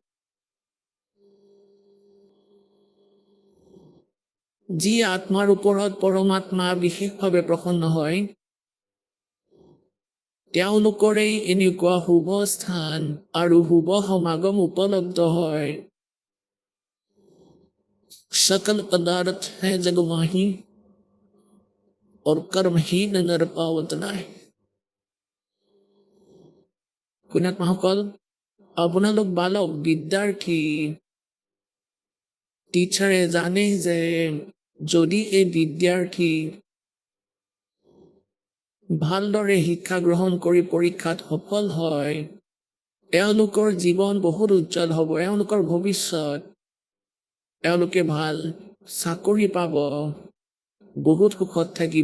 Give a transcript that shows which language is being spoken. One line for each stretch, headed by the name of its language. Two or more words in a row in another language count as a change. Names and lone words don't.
Assamese: যি আত্মাৰ ওপৰত পৰমাত্মা বিশেষভাৱে প্ৰসন্ন হয়, তেওঁলোকৰেই এনেকুৱা শুভ স্থান আৰু শুভ সমাগম উপলব্ধ হয়।
Hindi: सकल पदार्थ है जग माही और कर्म ही नर पावत नाही।
Assamese: পুণ্যাত্মাসকল, আপোনালোক বালক বিদ্যাৰ্থী টিচাৰে জানে যে যদি এই বিদ্যাৰ্থী ভালদৰে শিক্ষা গ্ৰহণ কৰি পৰীক্ষাত সফল হয়, এওঁলোকৰ জীৱন বহুত উজ্জ্বল হ'ব, এওঁলোকৰ ভৱিষ্যত, এওঁলোকে ভাল চাকৰি পাব, বহুত সুখত থাকিব।